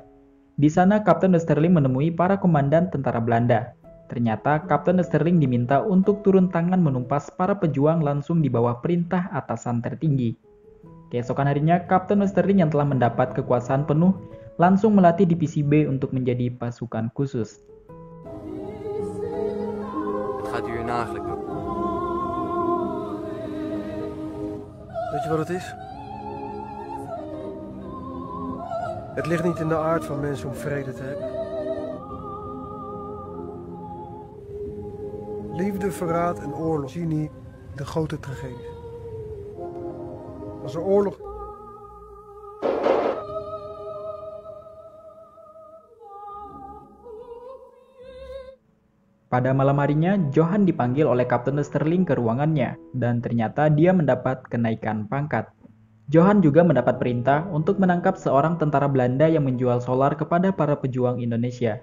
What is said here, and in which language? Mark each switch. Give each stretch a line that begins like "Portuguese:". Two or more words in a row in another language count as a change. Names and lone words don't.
Indonesian: Di sana, Kapten Westerling menemui para komandan tentara Belanda. Ternyata Kapten Westerling diminta untuk turun tangan menumpas para pejuang langsung di bawah perintah atasan tertinggi. Keesokan harinya, Kapten Westerling yang telah mendapat kekuasaan penuh langsung melatih divisi B untuk menjadi pasukan khusus.
Dutch: Wat gaat u hier nou eigenlijk doen? Weet je wat het is? Het ligt niet in de aard van mensen om vrede te hebben. Liefde, verraad en oorlog zien niet de grote tragedies. Als er oorlog...
Indonesian: Pada malam harinya, Johan dipanggil oleh Kapten Westerling ke ruangannya, dan ternyata dia mendapat kenaikan pangkat. Johan juga mendapat perintah untuk menangkap seorang tentara Belanda yang menjual solar kepada para pejuang Indonesia.